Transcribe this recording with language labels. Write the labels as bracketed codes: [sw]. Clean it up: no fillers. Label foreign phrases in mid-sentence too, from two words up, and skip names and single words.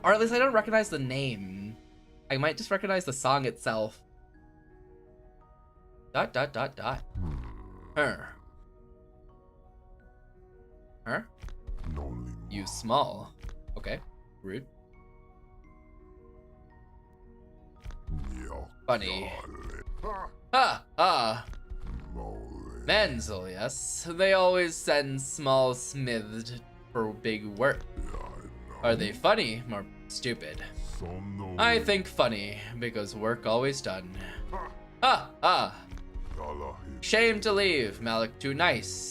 [en] Or at least I don't recognize the name. I might just recognize the song itself. Dot dot dot dot. Her. Her? You small. Okay. Rude. Funny. Ha ha. Menzel, yes. They always send small smithed for big work. Are they funny or stupid? I think funny, because work always done. Ha ha. Shame to leave, Malik too nice.